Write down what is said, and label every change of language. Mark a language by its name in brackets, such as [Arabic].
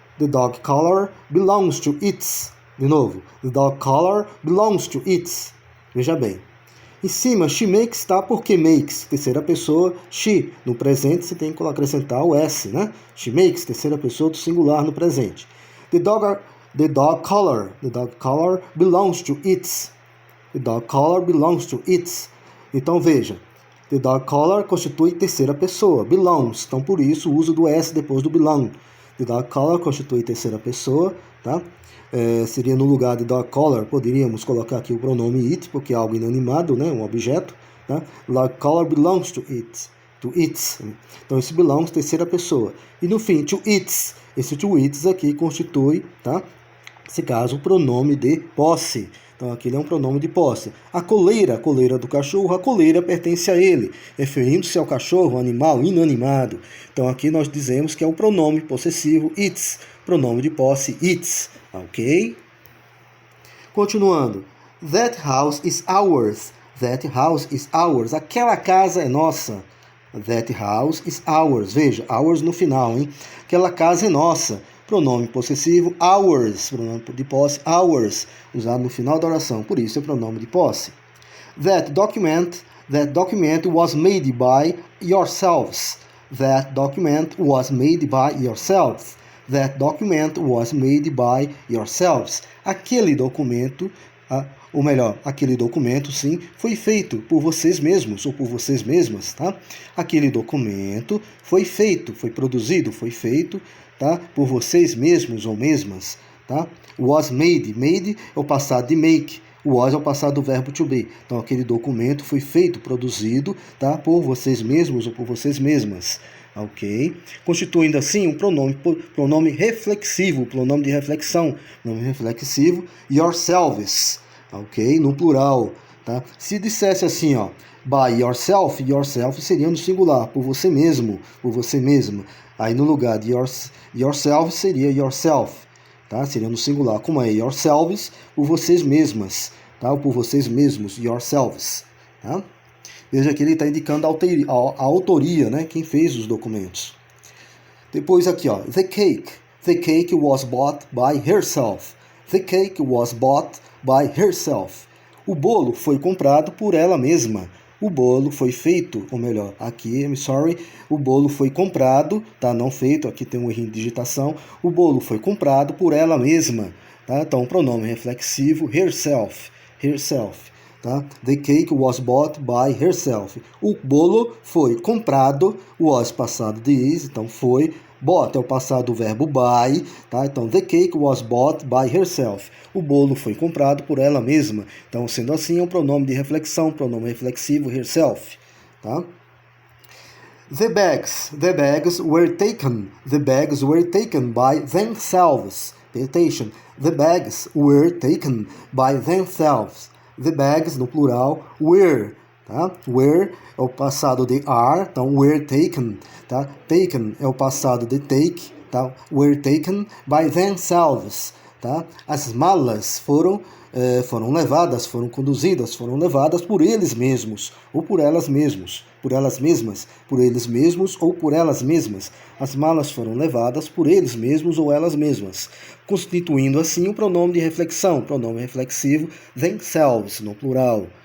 [English] The dog collar belongs to its. [Portuguese] De novo. [English] The dog collar belongs to its. [Portuguese] Veja bem. Em cima, she makes, tá? Porque makes, terceira pessoa, she. No presente, você tem que acrescentar o S, né? She makes, terceira pessoa do singular no presente. [English] The dog collar belongs to its. The dog collar belongs to its. [Portuguese] Então, veja. The dog collar constitui terceira pessoa. Belongs. Então, por isso, o uso do S depois do belong. The dog collar constitui terceira pessoa, tá? Seria no lugar de dog collar, poderíamos colocar aqui o pronome it, porque é algo inanimado, né? Um objeto. Tá? [English] Dog collar belongs to it. To its. [Portuguese] Então, esse belongs, terceira pessoa. E no fim, to its. Esse to its aqui constitui, tá? Nesse caso, o pronome de posse. Então, aqui ele é um pronome de posse. A coleira do cachorro, a coleira pertence a ele, referindo-se ao cachorro, animal inanimado. Então, aqui nós dizemos que é o pronome possessivo its, pronome de posse its, ok? [English] Continuando. That house is ours. That house is ours. [Portuguese] Aquela casa é nossa. [English] That house is ours. [Portuguese] Veja, ours no final, hein? Aquela casa é nossa. Pronome possessivo, ours. Pronome de posse, ours. Usado no final da oração. Por isso é pronome de posse. [English] That document was made by yourselves. That document was made by yourselves. That document was made by yourselves. [Portuguese] Aquele documento, ou melhor, aquele documento, sim, foi feito por vocês mesmos ou por vocês mesmas, tá? Aquele documento foi feito, foi produzido, foi feito, tá? Por vocês mesmos ou mesmas, tá? Was made. Made é o passado de make. Was é o passado do verbo to be. Então, aquele documento foi feito, produzido, tá? Por vocês mesmos ou por vocês mesmas. Ok? Constituindo assim um pronome reflexivo, pronome de reflexão. Pronome reflexivo, yourselves. Ok? No plural. Tá? Se dissesse assim, ó, by yourself, yourself seria no singular, por você mesmo, por você mesma. Aí no lugar de yourself seria yourself. Tá? Seria no singular. Como é yourselves, por vocês mesmas. Tá? Ou por vocês mesmos, yourselves. Tá? Veja que ele está indicando a autoria, né? Quem fez os documentos. Depois aqui, ó, the cake. [English] The cake was bought by herself. The cake was bought by herself. [Portuguese] O bolo foi comprado por ela mesma. O bolo foi feito, ou melhor, aqui, [English] I'm sorry, [Portuguese] o bolo foi comprado, tá? Não feito, aqui tem um erro de digitação. O bolo foi comprado por ela mesma, tá? Então, pronome reflexivo, herself, herself, tá? [English] The cake was bought by herself. [Portuguese] O bolo foi comprado, was passado de is, então foi. Bought é o passado do verbo buy, tá? [English] Então, the cake was bought by herself. [Portuguese] O bolo foi comprado por ela mesma. Então, sendo assim, é um pronome de reflexão, pronome reflexivo, herself, tá? [English] The bags were taken. The bags were taken by themselves. Pay attention. The bags were taken by themselves. [Portuguese] The bags, no plural, were. Tá? Were é o passado de are, então were taken, tá? Taken é o passado de take, tá? [English] Were taken by themselves, tá? [Portuguese] As malas foram levadas, foram conduzidas, foram levadas por eles mesmos ou por elas mesmas, por elas mesmas, por eles mesmos ou por elas mesmas. As malas foram levadas por eles mesmos ou elas mesmas, constituindo assim o pronome de reflexão, pronome reflexivo themselves no plural.